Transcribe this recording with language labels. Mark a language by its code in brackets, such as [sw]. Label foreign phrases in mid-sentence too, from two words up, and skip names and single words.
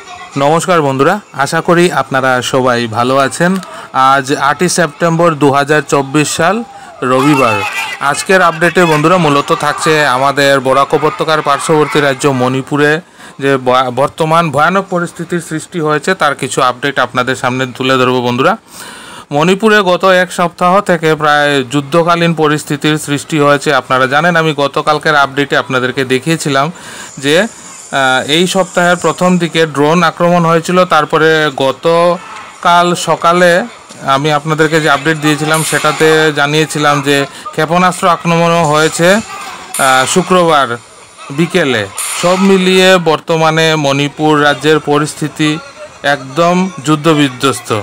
[bn] নমস্কার বন্ধুরা আশা করি আপনারা সবাই ভালো আছেন। আজ 8 সেপ্টেম্বর 2024 সাল রবিবার। আজকের আপডেটে বন্ধুরা মূলত থাকছে আমাদের বরাক উপত্যকার পার্শ্ববর্তী রাজ্য মণিপুরে যে বর্তমান ভয়ানক পরিস্থিতির সৃষ্টি হয়েছে তার কিছু আপডেট আপনাদের সামনে তুলে ধরব। বন্ধুরা মণিপুরে গত এক সপ্তাহ থেকে প্রায় যুদ্ধকালীন পরিস্থিতির সৃষ্টি হয়েছে। আপনারা জানেন আমি গতকালকের আপডেটে আপনাদেরকে দেখিয়েছিলাম যে এই সপ্তাহের প্রথম দিকে ড্রোন আক্রমণ হয়েছিল। তারপরে গতকাল সকালে আমি আপনাদেরকে যে আপডেট দিয়েছিলাম সেটাতে জানিয়েছিলাম যে ক্ষেপণাস্ত্র আক্রমণও হয়েছে শুক্রবার বিকেলে। সব মিলিয়ে বর্তমানে মণিপুর রাজ্যের পরিস্থিতি একদম যুদ্ধবিধ্বস্ত।